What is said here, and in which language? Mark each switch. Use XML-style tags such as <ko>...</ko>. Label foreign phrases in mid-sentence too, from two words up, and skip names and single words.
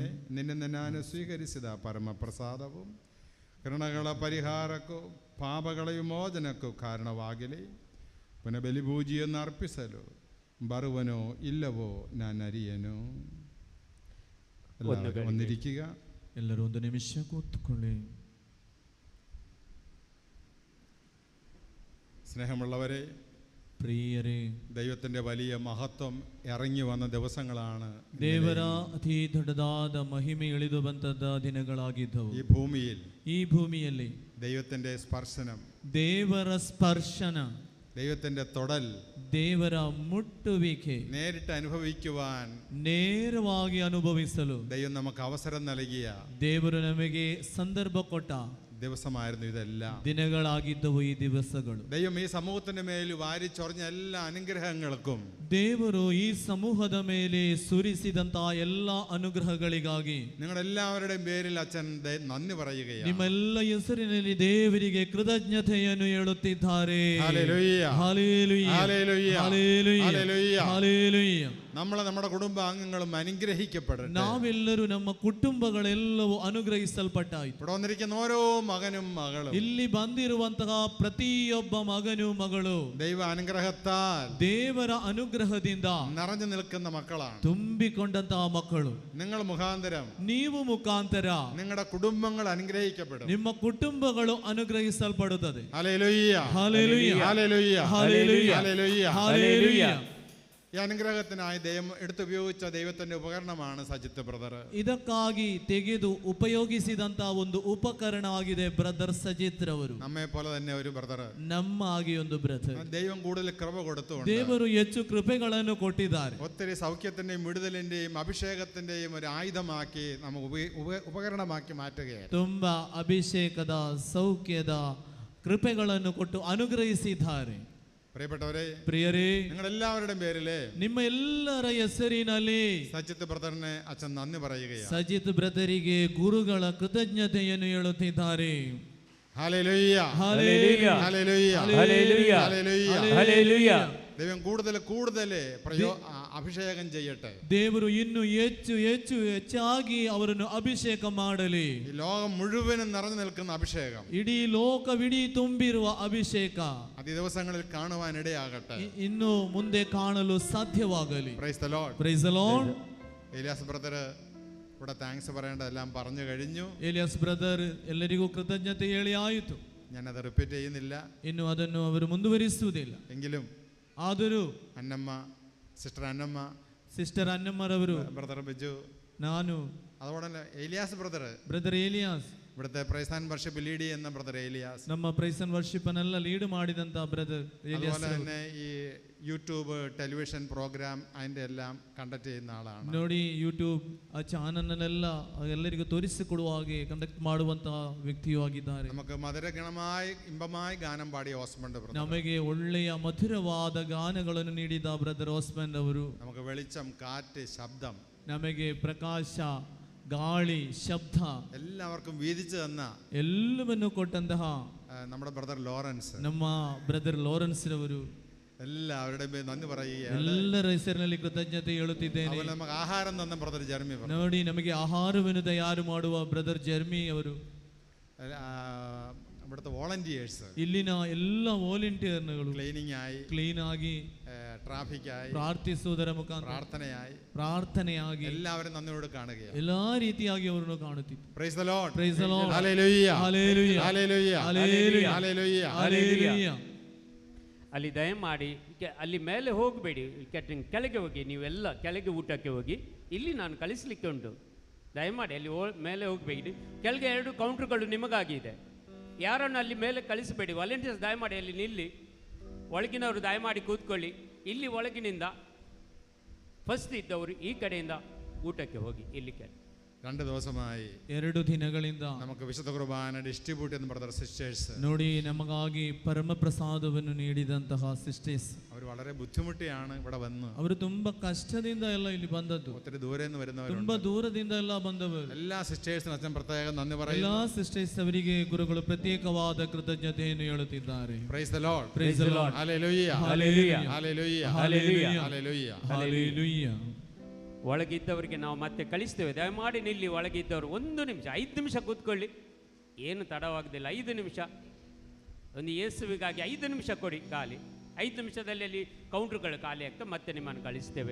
<kn>ನಿನ್ನಿಂದ ನಾನು ಸ್ವೀಕರಿಸಿದ ಪರಮ ಪ್ರಸಾದವು ಕರುಣಗಳ ಪರಿಹಾರಕ್ಕೂ ಪಾಪಗಳ ವಿಮೋಚನಕ್ಕೂ ಕಾರಣವಾಗಲಿ. ಪುನಃ ಬಲಿಪೂಜೆಯನ್ನು ಅರ್ಪಿಸಲು ಬರುವನೋ ಇಲ್ಲವೋ ನಾನು ಅರಿಯನು.</kn> <ml>ಒಂದಿರಿക്കുക.</ml> <kn>ಎಲ್ಲರೂ ಒಂದು ನಿಮಿಷ ಕೂತ್ಕೊಳ್ಳಿ.</kn> <ml>സ്നേഹമുള്ളവരെ,</ml> <kn>ಪ್ರಿಯರೇ,</kn> <ml>ദൈവത്തിൻ്റെ വലിയ മഹത്വം ഇറങ്ങി വന്ന ദിവസങ്ങളാണ്.</ml> <kn>ದೇವರ ಅತಿ ದೊಡ್ಡದಾದ ಮಹಿಮೆ ಇಳಿದು ಬಂದದ ದಿನಗಳಾಗಿದ್ದವು.</kn> <ml>ഈ</ml> <kn>ಭೂಮಿಯಲ್ಲಿ</kn> <ml>ദൈവത്തിൻ്റെ സ്പർശനം,</ml> <kn>ದೇವರ ಸ್ಪರ್ಶನ,</kn> <ml>ദൈവത്തിൻ്റെ തൊടൽ,</ml> <kn>ದೇವರ ಮುಟ್ಟುವಿಕೆ</kn> <ml>നേരിട്ട് അനുഭവിക്കുവാൻ,</ml> <kn>ನೇರವಾಗಿ ಅನುಭವಿಸಲು</kn> <ml>ദൈവം നമുക്ക് അവസരം നൽകിയ,</ml> <kn>ದೇವರು ನಮಗೆ ಸಂದರ್ಭ ಕೊಟ್ಟ</kn> <ml>ദിവസമായിരുന്നു ഇതെല്ലാം.</ml> <kn>ದಿನಗಳಾಗಿದ್ದವು ಈ ದಿವಸಗಳು.</kn> <ml>ദൈവം ഈ സമൂഹത്തിന്റെ മേൽ വാരിച്ചൊറിഞ്ഞ എല്ലാ അനുഗ്രഹങ്ങൾക്കും,</ml> <kn>ದೇವರು ಈ ಸಮೂಹದ ಮೇಲೆ ಸುರಿಸಿದಂತ ಎಲ್ಲ ಅನುಗ್ರಹಗಳಿಗಾಗಿ</kn> <ml>നിങ്ങളെല്ലാവരുടെയും പേരിൽ അച്ഛൻ നന്ദി പറയുകയാണ്.</ml> <kn>ನಿಮ್ಮೆಲ್ಲ ಹೆಸರಿನಲ್ಲಿ ದೇವರಿಗೆ ಕೃತಜ್ಞತೆಯನ್ನು ಹೇಳುತ್ತಿದ್ದಾರೆ.</kn> <ml>ഹല്ലേലൂയ, ഹല്ലേലൂയ, ഹല്ലേലൂയ, ഹല്ലേലൂയ, ഹല്ലേലൂയ. നമ്മുടെ കുടുംബാംഗങ്ങളും അനുഗ്രഹിക്കപ്പെടട്ടെ.</ml> <kn>ನಾವೆಲ್ಲರೂ ನಮ್ಮ ಕುಟುಂಬಗಳೆಲ್ಲವೂ ಅನುಗ್ರಹಿಸಲ್ಪಟ್ಟಾಯಿತು.</kn> <ml>ഇവിടെ വന്നിരിക്കുന്ന ഓരോ മകനും മകളും,</ml> <kn>ಇಲ್ಲಿ ಬಂದಿರುವಂತಹ ಪ್ರತಿಯೊಬ್ಬ ಮಗನು ಮಗಳು</kn> <ml>ദൈവ അനുഗ്രഹത്താൽ,</ml> <kn>ದೇವರ ಅನುಗ್ರಹದಿಂದ</kn> <ml>നിറഞ്ഞു നിൽക്കുന്ന മക്കളാണ്,</ml> <kn>ತುಂಬಿಕೊಂಡಂತಹ ಮಕ್ಕಳು.</kn> <ml>നിങ്ങൾ മുഖാന്തരം,</ml> <kn>ನೀವು ಮುಖಾಂತರ</kn> <ml>നിങ്ങളുടെ കുടുംബങ്ങൾ അനുഗ്രഹിക്കപ്പെടും.</ml> <kn>ನಿಮ್ಮ ಕುಟುಂಬಗಳು ಅನುಗ್ರಹಿಸಲ್ಪಡುತ್ತದೆ.</kn> <ml>ഹല്ലേലൂയ, ഹല്ലേലൂയ, ഹല്ലേലൂയ, ഹല്ലേലൂയ, ഹല്ലേലൂയ, ഹല്ലേലൂയ. ഈ അനുഗ്രഹത്തിനായി ദൈവം എടുത്തുപയോഗിച്ച ദൈവത്തിന്റെ ഉപകരണമാണ് സജിത്ത് ബ്രദർ.</ml> <kn>ಇದಕ್ಕಾಗಿ ತೆಗೆದು ಉಪಯೋಗಿಸಿದಂತ ಒಂದು ಉಪಕರಣ ಆಗಿದೆ ಬ್ರದರ್ ಸಜಿತ್ ರವರು.</kn> <ml>നമ്മെ പോലെ തന്നെ ഒരു ബ്രദർ,</ml> <kn>ನಮ್ಮ ಆಗಿ ಒಂದು ಬ್ರದರ್.</kn> <ml>ദൈവം കൂടുതൽ കൃപ കൊടുത്തുകൊണ്ട്</ml> <kn>ದೇವರು ಹೆಚ್ಚು ಕೃಪೆಗಳನ್ನು ಕೊಟ್ಟಿದ್ದಾರೆ.</kn> <ml>ഒത്തിരി സൗഖ്യത്തിന്റെയും വിടുതലിന്റെയും അഭിഷേകത്തിന്റെയും ഒരു ആയുധമാക്കി നമുക്ക് ഉപകരണമാക്കി മാറ്റുകയാണ്.</ml> <kn>ತುಂಬಾ ಅಭಿಷೇಕದ ಸೌಖ್ಯದ ಕೃಪೆಗಳನ್ನು ಕೊಟ್ಟು ಅನುಗ್ರಹಿಸಿದ್ದಾರೆ.</kn> <ml>പ്രിയപ്പെട്ടവരെ,</ml> <kn>പ്രിയರೇ,</kn> <ml>നിങ്ങളെല്ലാവരുടെയും പേരില്,</ml> <kn>ನಿಮ್ಮ ಎಲ್ಲರ ಹೆಸರಿನಲ್ಲಿ</kn> <ml>സജിത്ത് ബ്രദറിനെ അച്ഛൻ നന്ദി പറയുകയാണ്.</ml> <kn>ಸಜಿತ್ ಬ್ರದರಿಗೆ ಗುರುಗಳ ಕೃತಜ್ಞತೆಯನ್ನು ಹೇಳುತ್ತಿದ್ದಾರೆ.</kn> <ml>ഹല്ലേലൂയ, ഹല്ലേലൂയ, ഹല്ലേലൂയ, ഹല്ലേലൂയ, ഹല്ലേലൂയ. ദൈവം കൂടുതൽ അഭിഷേകം ചെയ്യട്ടെ.</ml> <kn>ದೇವರು ಇನ್ನು ಹೆಚ್ಚು ಹೆಚ್ಚು ಹೆಚ್ಚಾಗಿ ಅವರನ್ನು ಅಭಿಷೇಕ ಮಾಡಲಿ.</kn> <ml>ഈ ലോകം മുഴുവനും നിറഞ്ഞു നിൽക്കുന്ന അഭിഷേകം,</ml> <kn>ಇಡೀ ಲೋಕವಿಡೀ ತುಂಬಿರುವ ಅಭಿಷೇಕ</kn> <ml>ദിവസങ്ങളിൽ കാണുവാൻ ഇടയാകട്ടെ.</ml> <kn>ಇನ್ನು ಮುಂದೆ ಕಾಣಲು ಸಾಧ್ಯವಾಗಲಿ.</kn> <en>Praise the Lord, Praise the Lord.</en> <ml>ഏലിയാസ് ബ്രദർ ഇവിടെ താങ്ക്സ് പറയേണ്ടതെല്ലാം പറഞ്ഞു കഴിഞ്ഞു.</ml> <kn>ಏಲಿಯಾಸ್ ಬ್ರದರ್ ಎಲ್ಲರಿಗೂ ಕೃತಜ್ಞತೆ ಹೇಳಿ ಆಯಿತು.</kn> <ml>ഞാനത് റിപ്പീറ്റ് ചെയ്യുന്നില്ല.</ml> <kn>ಇನ್ನು ಅದನ್ನು ಅವರು ಮುಂದುವರಿಸುವುದಿಲ್ಲ.</kn> <ml>എങ്കിലും</ml> <kn>ಆದರೂ</kn> <ml>അന്നമ്മ, സിസ്റ്റർ അന്നമ്മ,</ml> <kn>ಸಿಸ್ಟರ್ ಅನ್ನಮ್ಮರವರು,</kn> <ml>ബ്രദർ ബിജു,</ml> <kn>ನಾನು,</kn> <ml>അതുപോലെ തന്നെ ഏലിയാസ്</ml> <kn>ಬ್ರದರ್ ಏಲಿಯಾಸ್,</kn> <ml>ഇവിടുത്തെ</ml> <en>praise and worship</en> <ml>ലീഡ് ചെയ്യുന്ന ബ്രദർ ഏലിയാസ്,</ml> <kn>ನಮ್ಮ</kn> <en>praise and worship</en> <kn>ಅನ್ನೆಲ್ಲ ಲೀಡ್ ಮಾಡಿದಂತ ಬ್ರದರ್ ಏಲಿಯಾಸ್.</kn> <ml>അതുപോലെ തന്നെ ഈ</ml> <en>YouTube television program</en> <ml>അതിന്റെ എല്ലാം കണ്ടക്ട് ചെയ്യുന്ന ആളാണ്.</ml> <kn>ನೋಡಿ, ಯೂಟ್ಯೂಬ್ ಆ ಚಾನಲ್ನೆಲ್ಲ ಎಲ್ಲರಿಗೂ ತೋರಿಸಿಕೊಡುವ ಹಾಗೆ ಕಂಡಕ್ಟ್ ಮಾಡುವಂತಹ ವ್ಯಕ್ತಿಯೂ ಆಗಿದ್ದಾರೆ.</kn> <ml>നമുക്ക് മധുരഗണമായി ഇമ്പമായി ഗാനം പാടിയ ഓസ്മണ്ട് ബ്രദർ,</ml> <kn>ನಮಗೆ ಒಳ್ಳೆಯ ಮಧುರವಾದ ಗಾನಗಳನ್ನು ನೀಡಿದ ಬ್ರದರ್ ಓಸ್ಮಂಡ್ ಅವರು,</kn> <ml>നമുക്ക് വെളിച്ചം, കാറ്റ്, ശബ്ദം,</ml> <kn>ನಮಗೆ ಪ್ರಕಾಶ, ಗಾಳಿ, ಶಬ್ದ</kn> <ml>എല്ലാവർക്കും വീതിച്ചു തന്ന</ml> <kn>ಎಲ್ಲವನ್ನು ಕೊಟ್ಟಂತಹ</kn> <ml>നമ്മുടെ ബ്രദർ ലോറൻസ്,</ml> <kn>ನಮ್ಮ ಬ್ರದರ್ ಲಾರೆನ್ಸ್ ರವರು,</kn> <ml>എല്ലാവരുടെയും നന്ദി പറയുകയാണ്.</ml> <kn>ಎಲ್ಲರ ಹೆಸರಿನಲ್ಲಿ ಕೃತಜ್ಞತೆ ಹೇಳುತ್ತಿದ್ದೇನೆ.</kn> <ml>നമുക്ക് ആഹാരം തന്ന ബ്രദർ ജെർമി,</ml> <kn>ನೋಡಿ, ನಮಗೆ ಆಹಾರವನ್ನು ತಯಾರು ಮಾಡುವ ಬ್ರದರ್ ಜೆರ್ಮಿ ಅವರು,</kn> <ml>ഇവിടുത്തെ വോളണ്ടിയേഴ്സ്,</ml> <kn>ಇಲ್ಲಿನ ಎಲ್ಲ ವಾಲಂಟಿಯರ್ಗಳು</kn> <ml>ക്ലീൻ</ml> <kn>ಆಗಿ,</kn> <ml>ട്രാഫിക് ആയി,</ml> <kn>ಪ್ರಾರ್ಥಿಸುವುದರ ಮುಖಾಂತರ, ಪ್ರಾರ್ಥನೆಯಾಗಿ</kn> <ml>എല്ലാവരും നന്ദിയോട് കാണുകയാണ്.</ml> <kn>ಎಲ್ಲಾ ರೀತಿಯಾಗಿ ಅವರನ್ನು ಕಾಣುತ್ತಿದ್ದರು.</kn> <en>Praise the Lord, Praise the Lord,</en> <ml>ഹല്ലേലൂയ,</ml> <kn>ಹಲ್ಲೆಲೂಯಾ,</kn> <ml>ഹല്ലേലൂയ,</ml> <kn>ಹಲ್ಲೆಲೂಯಾ,</kn> <ml>ഹല്ലേലൂയ,</ml> <kn>ಹಲ್ಲೆಲೂಯಾ. ಅಲ್ಲಿ ದಯಮಾಡಿ ಅಲ್ಲಿ ಮೇಲೆ ಹೋಗಬೇಡಿ, ಕೆಳಗೆ ಹೋಗಿ, ನೀವೆಲ್ಲ ಕೆಳಗೆ ಊಟಕ್ಕೆ ಹೋಗಿ. ಇಲ್ಲಿ ನಾನು ಕಳಿಸ್ಲಿಕ್ಕೆ ಉಂಟು, ದಯಮಾಡಿ ಅಲ್ಲಿ ಮೇಲೆ ಹೋಗಬೇಡಿ. ಕೆಳಗೆ 2 ಕೌಂಟ್ರುಗಳು ನಿಮಗಾಗಿದೆ. ಯಾರನ್ನು ಅಲ್ಲಿ ಮೇಲೆ ಕಳಿಸಬೇಡಿ. ವಾಲಂಟಿಯರ್ಸ್ ದಯಮಾಡಿ ಅಲ್ಲಿ ನಿಲ್ಲಿ, ಒಳಗಿನವರು ದಯಮಾಡಿ ಕೂತ್ಕೊಳ್ಳಿ. ಇಲ್ಲಿ ಒಳಗಿನಿಂದ ಫಸ್ಟ್ ಇದ್ದವರು ಈ ಕಡೆಯಿಂದ ಊಟಕ್ಕೆ ಹೋಗಿ. ಇಲ್ಲಿ</kn> <ml>2 ദിവസമായി,</ml> <kn>2 ದಿನಗಳಿಂದ</kn> <ml>നമുക്ക് വിശുദ്ധ കുർബാന ഡിസ്ട്രിബ്യൂട്ട് ചെയ്യുന്ന ബ്രദർ സിസ്റ്റേഴ്സ്,</ml> <kn>ನೋಡಿ, ನಮಗಾಗಿ ಪರಮ ಪ್ರಸಾದವನ್ನು ನೀಡಿದಂತಹ ಸಿಸ್ಟರ್ಸ್,</kn> <ml>അവർ വളരെ ബുദ്ധിമുട്ടിയാണ് ഇവിടെ വന്ന്.</ml> <kn>ಅವರು ತುಂಬಾ ಕಷ್ಟದಿಂದ ಎಲ್ಲ ಇಲ್ಲಿ ಬಂದದ್ದು.</kn> <ml>ഒത്തിരി ദൂരെ നിന്ന് വരുന്നവർ,</ml> <kn>ತುಂಬಾ ದೂರದಿಂದ ಎಲ್ಲ ಬಂದವರು.</kn> <ml>എല്ലാ സിസ്റ്റേഴ്സിനും അച്ഛൻ പ്രത്യേകം നന്ദി പറയുന്നു.</ml> <kn>ಎಲ್ಲ ಸಿಸ್ಟರ್ಸ್ ಅವರಿಗೆ ಗುರುಗಳು ಪ್ರತ್ಯೇಕವಾದ ಕೃತಜ್ಞತೆಯನ್ನು ಹೇಳುತ್ತಿದ್ದಾರೆ.</kn> <en>Praise the Lord, Praise the Lord,</en> <ml>ഹല്ലേലൂയ, ഹല്ലേലൂയ, ഹല്ലേലൂയ, ഹല്ലേലൂയ, ഹല്ലേലൂയ,</ml> <kn>ಹಲ್ಲೆಲೂಯಾ. ಒಳಗಿದ್ದವರಿಗೆ ನಾವು ಮತ್ತೆ ಕಳಿಸ್ತೇವೆ. ದಯಮಾಡಿ ನಿಲ್ಲಿ. ಒಳಗಿದ್ದವರು 1 ನಿಮಿಷ, 5 ನಿಮಿಷ ಕೂತ್ಕೊಳ್ಳಿ. ಏನು ತಡವಾಗದಿಲ್ಲ. 5 ನಿಮಿಷ, ಒಂದು ಯೇಸುವಿಗಾಗಿ 5 ನಿಮಿಷ ಕೊಡಿ ಖಾಲಿ. 5 ನಿಮಿಷದಲ್ಲಿ ಅಲ್ಲಿ ಕೌಂಟ್ರುಗಳು ಖಾಲಿ ಆಗ್ತವೆ, ಮತ್ತೆ ನಿಮ್ಮನ್ನು ಕಳಿಸ್ತೇವೆ.</kn>